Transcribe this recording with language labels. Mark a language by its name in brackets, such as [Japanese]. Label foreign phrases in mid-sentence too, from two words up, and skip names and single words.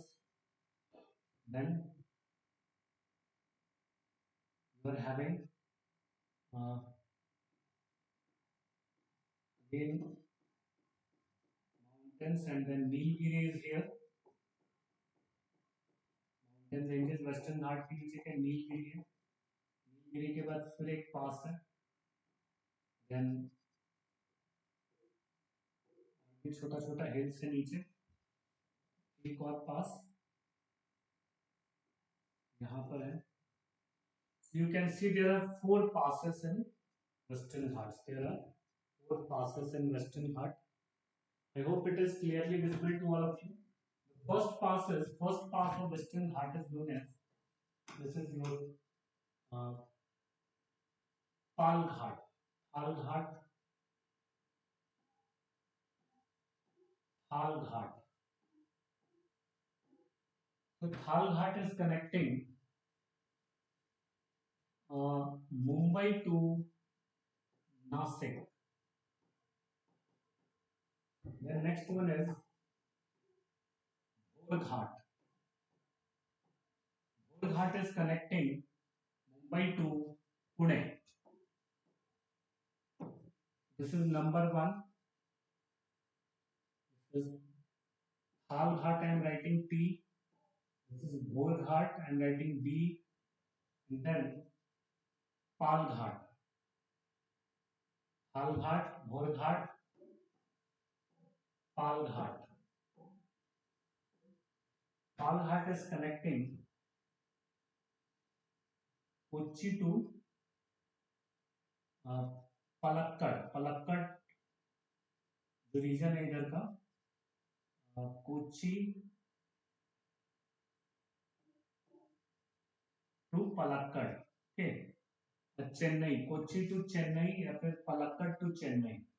[English] Then you are having again mountains, and then Nilgiri is here. Mountain ranges western [Hindi] घाट के नीचे के नीलगिरी है. नीलगिरी के बाद फिर एक पास है. देन छोटा छोटा हिल से नीचे एक और पास यहाँ पर है. [English] You can see there are 4 passes in Western Ghats. There are 4 passes in Western Ghat. I hope it is clearly visible to all of you. The first pass of Western Ghat is known as, this is your Pal Ghat. Pal Ghat. Thal Ghat. So Thal Ghat is connecting Mumbai to Nasik. The next one is Bhor Ghat. Bhor Ghat is connecting Mumbai to Pune. This is number 1. This is Thal Ghat, I am writing T. This is Bhor Ghat, I am writing B. And then Pal Ghat. Thal Ghat, Bhor Ghat, Pal Ghat. Pal Ghat is connecting Kochi to Palakkad. [Hindi] Palakkad जो रीजन है इधर का, कोची टू पलक्कड़. ओके. चेन्नई, कोची टू चेन्नई या फिर पलक्कड़ टू चेन्नई.